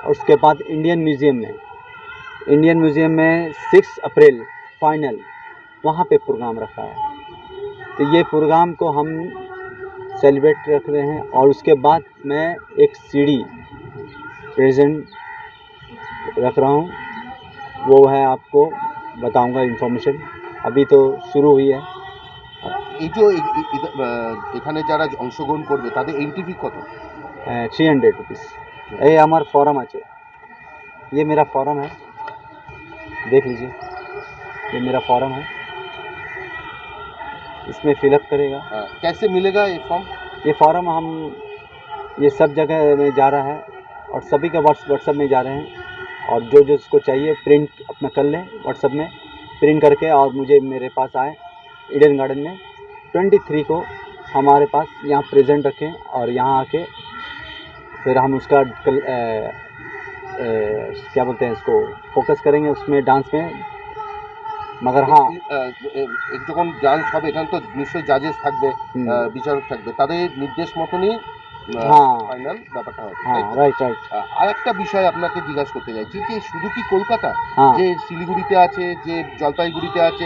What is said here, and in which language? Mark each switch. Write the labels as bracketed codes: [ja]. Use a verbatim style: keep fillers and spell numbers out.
[hi] और उसके बाद इंडियन म्यूज़ियम में इंडियन म्यूज़ियम में छह अप्रैल फाइनल, वहाँ पे प्रोग्राम रखा है। तो ये प्रोग्राम को हम सेलिब्रेट रख रहे हैं। और उसके बाद मैं एक सीडी प्रेजेंट रख रहा हूँ, वो है, आपको बताऊंगा इन्फॉर्मेशन। अभी तो शुरू हुई है। [bn] এই যে এখানে যারা অংশগ্রহণ করবে তাদের এন্ট্রি ফি কত? [en] Three hundred rupees. [bn] এই আমার ফর্ম আছে, [hi] ये मेरा फॉर्म है, देख लीजिए, ये मेरा फॉर्म है, इसमें फिलअप करेगा। कैसे मिलेगा ये फॉर्म? ये फॉर्म हम ये सब जगह में जा रहा है और सभी का व्हाट्सएप में जा रहे हैं, और जो जो इसको चाहिए प्रिंट अपना कर लें, व्हाट्सएप में प्रिंट करके और मुझे मेरे पास आए ईडन गार्डन में तेईस को हमारे पास यहाँ प्रेजेंट रखें। और यहाँ आके फिर हम उसका कल, ए, ए, क्या बोलते हैं इसको, फोकस करेंगे उसमें डांस में। मगर हाँ [bn] যখন ডান্স হবে এখানে তো নিশ্চয়ই জাজেস থাকবে, বিচারক থাকবে, তাদের নির্দেশ মতনই ফাইনাল ব্যাপারটা হবে। হ্যাঁ, রাইট রাইট। আর একটা বিষয় আপনাকে জিজ্ঞাসা করতে চাইছি, যে শুধু কি কলকাতা, হ্যাঁ, যে শিলিগুড়িতে আছে, যে জলপাইগুড়িতে আছে,